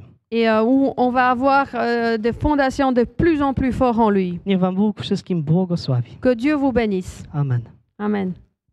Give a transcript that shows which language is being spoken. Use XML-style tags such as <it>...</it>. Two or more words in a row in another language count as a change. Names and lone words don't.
<fr>et où on va avoir des fondations de plus en plus fortes en lui.</fr> <pl>Niech Wam Bóg wszystkim błogosławi.</pl> <fr>Que Dieu vous bénisse. Amen. Amen.</fr>